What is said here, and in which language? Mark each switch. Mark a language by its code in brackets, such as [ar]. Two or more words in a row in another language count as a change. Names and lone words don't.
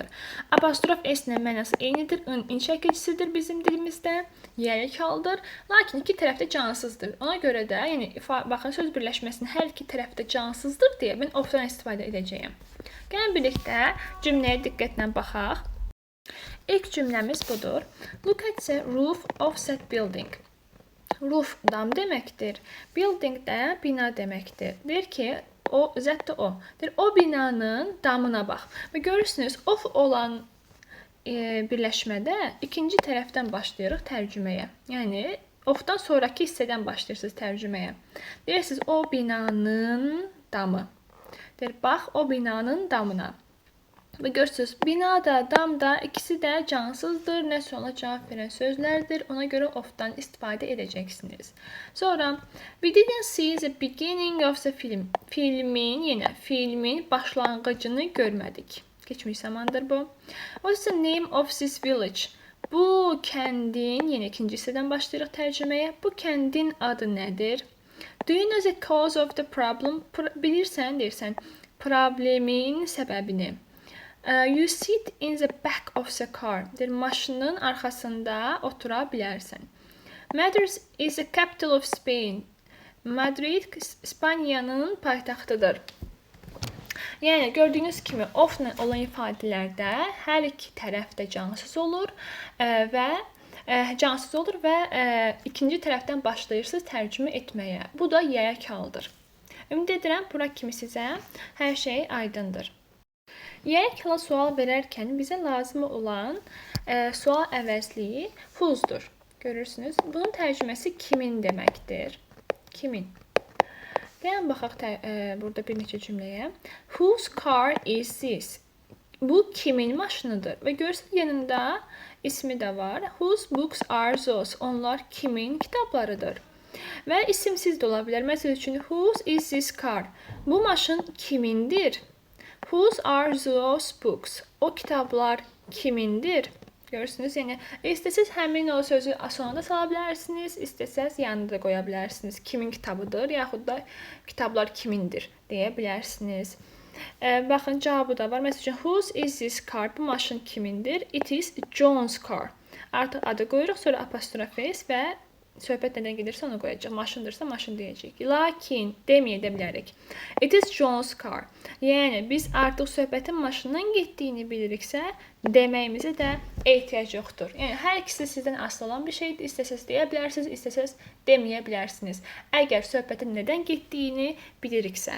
[az] Apostrof s-nin mənası eynidir. İn şəkilçisidir bizim dilimizdə. Yərik haldır. Lakin iki tərəfdə cansızdır. Ona görə də, yəni baxın, söz birləşməsinin hər iki tərəfdə cansızdır deyə mən ofdan istifadə edəcəyəm. Gəlin birlikdə cümləyə diqqətlə baxaq. İlk cümləmiz budur. [en] Look at the roof of that building. [az] Roof dam deməkdir. Building də bina deməkdir. Deyir ki, zət də o. Deyir, o binanın damına bax. Və görürsünüz, of olan birləşmədə ikinci tərəfdən başlayırıq tərcüməyə. Yəni, ofdan sonraki hissədən başlayırsınız tərcüməyə. Deyirsiniz, o binanın damı. Deyir, bax, o binanın damına. Və görürsünüz, bina da, dam da ikisi də cansızdır. Nəsə ona cavab verən sözlərdir. Ona görə ofdan istifadə edəcəksiniz. Sonra, [en] we didn't see the beginning of the film. [az] Filmin başlanğıcını görmədik. Keçmiş zamandır bu. [en] What's the name of this village? [az] Bu kəndin, yenə ikinci hissədən başlayırıq tərcüməyə. Bu kəndin adı nədir? [en] Do you know the cause of the problem? [az] Bilirsən, deyirsən, problemin səbəbini. [en] You sit in the back of the car. [az] Maşının arxasında otura bilərsən. [en] Madrid is the capital of Spain. [az] Madrid İspaniyanın paytaxtıdır. Yəni gördüyünüz kimi ofla olan ifadələrdə hər iki tərəf də cansız olur və ikinci tərəfdən başlayırsınız tərcümə etməyə. Bu da yərik haldır. Ümid edirəm bura kimi sizə hər şey aydındır. Yərik hala sual verərkən bizə lazım olan sual əvəzliyi who'sdur. Görürsünüz. Bunun tərcüməsi kimin deməkdir? Kimin? Gəlin baxaq burada bir neçə cümləyə. [en] Whose car is this? [az] Bu kimin maşınıdır? Və görürsünüz yanında ismi də var. [en] Whose books are those? [az] Onlar kimin kitablarıdır? Və isimsiz də ola bilər. Məsəl üçün, [en] whose is this car? [az] Bu maşın kimindir? [en] Whose are those books? [az] O kitablar kimindir? Görürsünüz, yəni istəsəz həmin o sözü sonuna da sala bilərsiniz, istəsəz yanına da qoya bilərsiniz. Kimin kitabıdır, yaxud da kitablar kimindir deyə bilərsiniz. Baxın, cavabı da var. Məsəl üçün, [en] whose is this car? [az] Bu maşın kimindir? [en] It is John's car. [az] Artıq adı qoyuruq, sonra apostrof s və söhbət nədən gedirsə onu qoyacaq. Maşındırsa maşın deyəcək. Lakin deməyə də bilərik. [en] It is John's car. [az] Yəni biz artıq söhbətin maşından getdiyini biliriksə, deməyimizə də ehtiyac yoxdur. Yəni hər ikisi sizdən asılı olan bir şeydir. İstəsəz deyə bilərsiniz, istəsəz deməyə bilərsiniz. Əgər söhbətin nədən getdiyini biliriksə.